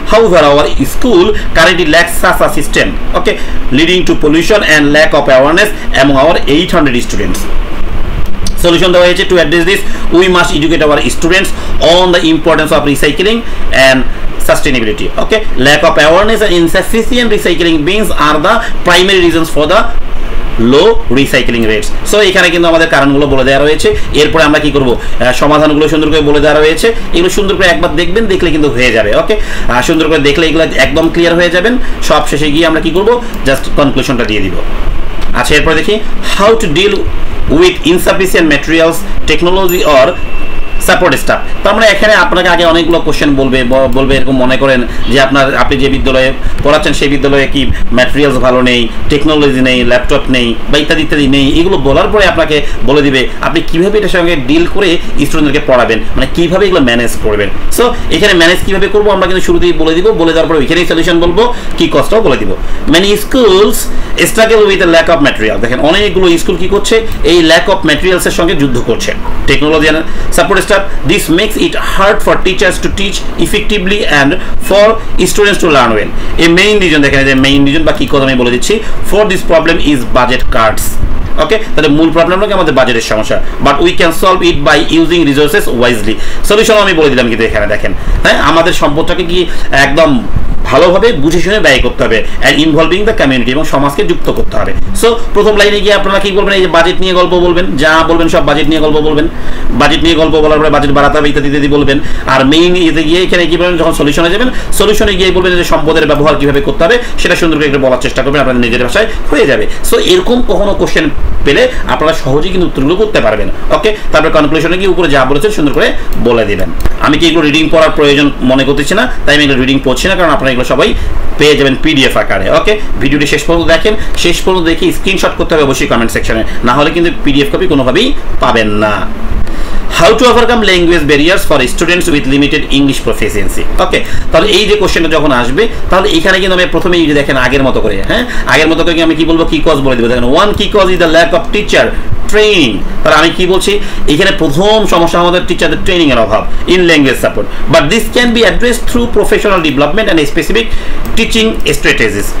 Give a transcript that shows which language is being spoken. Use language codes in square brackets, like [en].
[en] However, our school currently lacks such a system, okay, leading to pollution and lack of awareness among our 800 students. Solution [bn] দেওয়া হয়েছে, [en] to address this we must educate our students on the importance of recycling and sustainability. Okay, lack of awareness and insufficient recycling bins are the primary reasons for the low recycling rates. [bn] So এখানে কিন্তু আমাদের কারণগুলো বলে দেওয়া রয়েছে। এরপরে আমরা কি করব, সমাধানগুলো সুন্দর করে বলে দেওয়া রয়েছে। এগুলো সুন্দর করে একবার দেখবেন, দেখলে কিন্তু হয়ে যাবে। ওকে, সুন্দর করে দেখলে এগুলো একদম ক্লিয়ার হয়ে যাবেন। সব শেষে গিয়ে আমরা কি করব, জাস্ট কনক্লুশনটা দিয়ে দিব। আচ্ছা, এরপরে দেখি [en] How to deal with insufficient materials, technology or support staff. [bn] তো আমরা এখানে আপনাকে আগে অনেকগুলো কোশ্চেন বলবে এরকম মনে করেন যে আপনি যে বিদ্যালয়ে পড়াচ্ছেন সেই বিদ্যালয়ে কি ম্যাটেরিয়ালস ভালো নেই, টেকনোলজি নেই, ল্যাপটপ নেই বা ইত্যাদি নেই। এগুলো বলার পরে আপনাকে বলে দিবে আপনি কিভাবে এটার সঙ্গে ডিল করে স্টুডেন্টদেরকে পড়াবেন, মানে কিভাবে এগুলো ম্যানেজ করবেন। সো এখানে ম্যানেজ কিভাবে করবো আমরা কিন্তু শুরুতেই বলে দিব, বলে দেওয়ার পরে ওইখানেই সলিউশন বলবো, কি কষ্টও বলে দিব। [en] Many schools struggle with a lack of material. [bn] দেখেন অনেকগুলো স্কুল কি করছে, এই ল্যাক অফ ম্যাটেরিয়ালসের সঙ্গে যুদ্ধ করছে। [en] Technology and support staff, this makes it hard for teachers to teach effectively and for students to learn well. A main reason, [bn] দেখেন যে মেইন রিজন বা কি কথা আমি বলে দিচ্ছি, [en] for this problem is budget cuts. [bn] ওকে, তাহলে মূল প্রবলেমটা কি আমাদের বাজেটের সমস্যা, [en] But we can solve it by using resources wisely. [bn] Solution আমি বলে দিলাম, কিন্তু এখানে দেখেন হ্যাঁ আমাদের সম্পদটাকে কি একদম ভালোভাবে বুঝে শুনে ব্যয় করতে হবে, [en] and involving the community, [bn] এবং সমাজকে যুক্ত করতে হবে। সো প্রথম লাইনে গিয়ে আপনারা কি বলবেন, এই যে বাজেট নিয়ে গল্প বলবেন, যা বলবেন সব বাজেট নিয়ে গল্প বলবেন। বাজেট নিয়ে গল্প বলার পরে বাজেট বাড়াতে হবে ইত্যাদি বলবেন। আর মেইন এতে গিয়ে এখানে কি বলবেন, যখন সলিউশনে যাবেন সলিউশনে গিয়ে বলবেন যে সম্পদের ব্যবহার কিভাবে করতে হবে সেটা সুন্দর করে একটু বলার চেষ্টা করবেন, আপনাদের নিজের ভাষায় হয়ে যাবে। সো এরকম কখনো কোশ্চেন পেলে আপনারা সহজেই কিন্তু উত্তরগুলো করতে পারবেন। ওকে, তারপরে কনক্লুশনে গিয়ে উপরে যা বলেছেন সুন্দর করে বলে দিবেন। আমি কি এগুলো রিডিং পড়ার প্রয়োজন মনে করতেছি না, তাই আমি এগুলো রিডিং পড়ছি না, কারণ আপনারা এগুলো সবাই পেয়ে যাবেন পিডিএফ আকারে। ওকে, ভিডিওটি শেষ পর্যন্ত দেখেন, শেষ পর্যন্ত দেখে স্ক্রিনশট করতে হবে অবশ্যই কমেন্ট সেকশনে, না হলে কিন্তু পিডিএফ কপি কোনোভাবেই পাবেন না। [en] How to overcome language barriers for students with limited English proficiency. [bn] ওকে, তাহলে এই যে কোশ্চেনটা যখন আসবে তাহলে এখানে কিন্তু আমি প্রথমেই যে দেখেন আগের মতো করে আগের মতো করে আমি কি বলবো, কি কজ বলে দেবো। [en] দেখেন one key cause is the lack of teacher training. [bn] তাহলে আমি কি বলছি, এখানে প্রথম সমস্যা আমাদের টিচারদের ট্রেনিং এর অভাব [en] In language support, but this can be address through professional development and specific teaching strategies.